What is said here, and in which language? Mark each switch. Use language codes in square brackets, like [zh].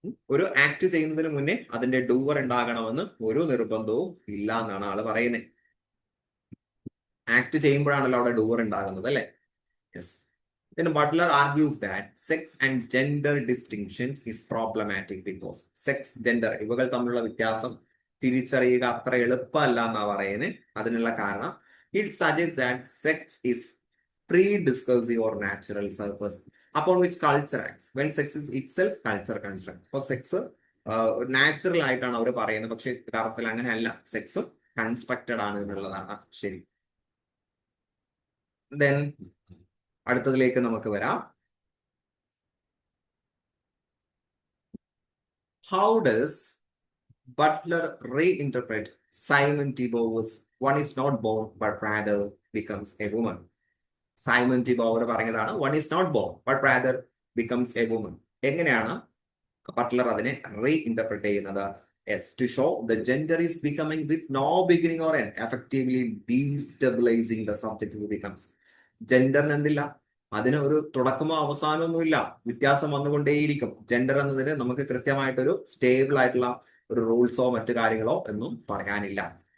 [ml] ഒരു ആക്ട് ചെയ്യുന്നതിന് മുന്നേ അതിന്റെ ഡൂവർ ഉണ്ടാകണമെന്ന് ഒരു നിർബന്ധവും ഇല്ല എന്നാണ് ആള് പറയുന്നത്. ആക്ട് ചെയ്യുമ്പോഴാണല്ലോ അവിടെ ഡൂവർ ഉണ്ടാകുന്നത്, അല്ലെ? [en] Yes. Then Butler argues that sex and gender distinctions is problematic because sex, gender [ml] ഇവകൾ തമ്മിലുള്ള വ്യത്യാസം തിരിച്ചറിയുക അത്ര എളുപ്പമല്ല എന്നാ പറയുന്നത്. അതിനുള്ള കാരണം [en] it suggests that sex is pre-discursive or natural surface upon which culture acts when sex is itself culture construct. [ml] അപ്പോൾ സെക്സ് നാച്ചുറൽ ആയിട്ടാണ് അവർ പറയുന്നത്, പക്ഷെ യഥാർത്ഥത്തിൽ അങ്ങനെയല്ല, സെക്സ് കൺസ്ട്രക്റ്റഡ് ആണ് എന്നുള്ളതാണ് ശരി. ദെൻ അടുത്തതിലേക്ക് നമുക്ക് വരാം. [en] How does Butler reinterpret Simon de Beauvoir's "One is not born but rather becomes a woman"? [ml] Simon T bower പറഞ്ഞതാണ് [en] "One is not born but rather becomes a woman." [ml] എങ്ങനെയാണ് Buttler അതിനെ റീഇന്റർപ്രറ്റ് ചെയ്യുന്നത്? [en] Yes, to show the gender is becoming with no beginning or end, effectively destabilizing the subject who becomes. [ml] ജെൻഡറിന് എന്തില്ല? അതിന് ഒരു തുടക്കമോ അവസാനമൊന്നുമില്ല, വ്യത്യാസം വന്നുകൊണ്ടേയിരിക്കും. Gender എന്നതിന് നമുക്ക് കൃത്യമായിട്ടൊരു സ്റ്റേബിൾ ആയിട്ടുള്ള ഒരു റൂൾസോ മറ്റു കാര്യങ്ങളോ ഒന്നും പറയാനില്ല.